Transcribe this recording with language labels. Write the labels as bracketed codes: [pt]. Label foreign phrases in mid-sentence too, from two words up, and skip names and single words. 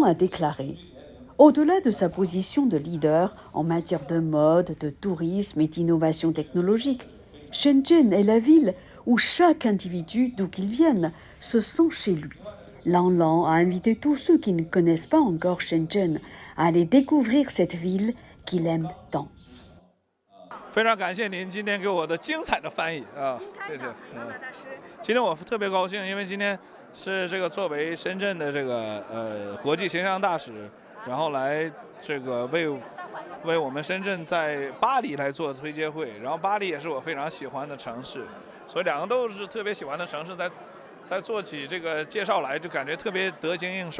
[fr] a déclaré « Au-delà de sa position de leader en matière de mode, de tourisme et d'innovation technologique, Shenzhen est la ville où chaque individu, d'où qu'il vienne, se sent chez lui. » Lang Lang a invité tous ceux qui ne connaissent pas encore Shenzhen à aller découvrir cette ville qu'il aime tant. [zh] 非常感谢您今天给我的精彩的翻译啊，谢谢。今天我特别高兴，因为今天是这个作为深圳的这个国际形象大使，然后来这个为我们深圳在巴黎来做推介会，然后巴黎也是我非常喜欢的城市，所以两个都是特别喜欢的城市，在做起这个介绍来就感觉特别得心应手。